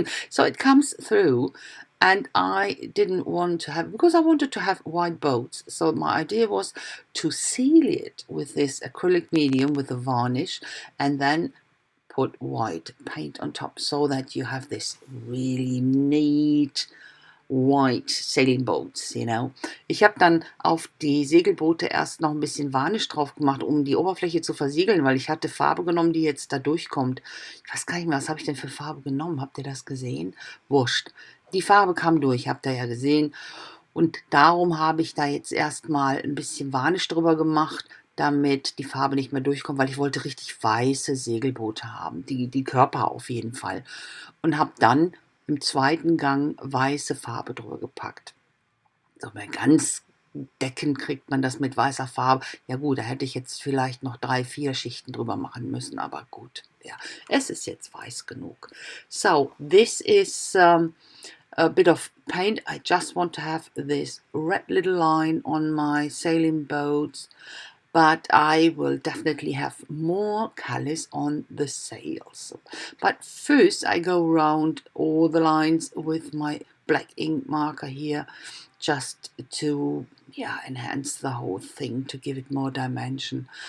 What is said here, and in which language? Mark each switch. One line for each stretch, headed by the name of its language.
English: So it comes through, and I didn't want to have, because I wanted to have white boats. So my idea was to seal it with this acrylic medium with a varnish, and then put white paint on top, so that you have this really neat white sailing boats.
German: Ich habe dann auf die Segelboote erst noch ein bisschen Varnish drauf gemacht, um die Oberfläche zu versiegeln, weil ich hatte Farbe genommen, die jetzt da durchkommt. Ich weiß gar nicht mehr, was habe ich denn für Farbe genommen? Habt ihr das gesehen? Wurscht. Die Farbe kam durch, habt ihr ja gesehen. Und darum habe ich da jetzt erstmal ein bisschen Varnish drüber gemacht, damit die Farbe nicht mehr durchkommt, weil ich wollte richtig weiße Segelboote haben, die Körper auf jeden Fall. Und habe dann im zweiten Gang weiße Farbe drüber gepackt. So, bei ganz deckend kriegt man das mit weißer Farbe. Ja gut, da hätte ich jetzt vielleicht noch 3, 4 Schichten drüber machen müssen, aber gut, ja, es ist jetzt weiß genug.
English: So, this is a bit of paint. I just want to have this red little line on my sailing boats, but I will definitely have more colors on the sails. But first I go around all the lines with my black ink marker here, just to enhance the whole thing, to give it more dimension.